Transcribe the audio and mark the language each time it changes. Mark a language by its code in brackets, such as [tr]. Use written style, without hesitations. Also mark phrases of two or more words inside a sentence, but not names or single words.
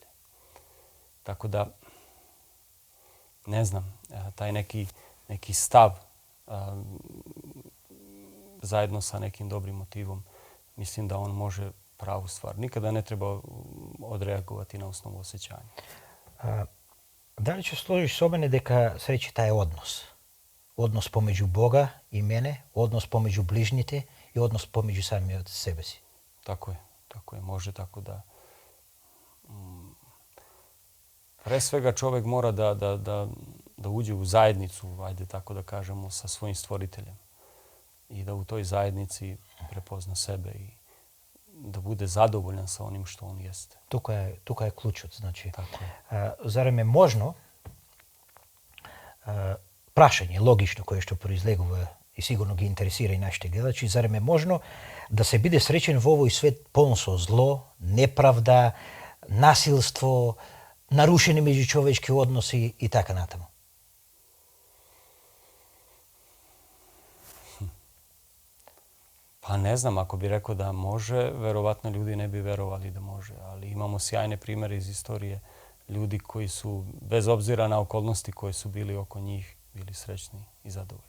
[sr] Tako da, ne znam, taj neki stav zajedno sa nekim dobrim motivom, mislim da on može pravu stvar. Nikada ne treba odreagovati na osnovu osjećanja. [mk] Дали ќе сложиш со мене дека среќата е однос? Однос помеѓу Бога и мене, однос помеѓу ближните и однос помеѓу самиот себе си. [sr] Tako je. Može tako da... Pre svega čovjek mora da uđe u zajednicu, ajde tako da kažemo, sa svojim stvoriteljem. I da u toj zajednici prepozna sebe i da bude zadovoljan sa onim što on jeste. [mk] Тука е клучот. Значи, [sr] Tako je. [mk] зарем е можно прашање логично кое што произлегува и сигурно ги интересира и нашите гледачи, зарем е можно да се биде среќен во овој свет полн со зло, неправда, насилство, нарушени меѓучовечки односи и така натаму? [sr] Pa ne znam, ako bi rekao da može, verovatno ljudi ne bi verovali da može. Ali imamo sjajne primere iz istorije ljudi koji su, bez obzira na okolnosti koje su bili oko njih, bili srećni i zadovoljni.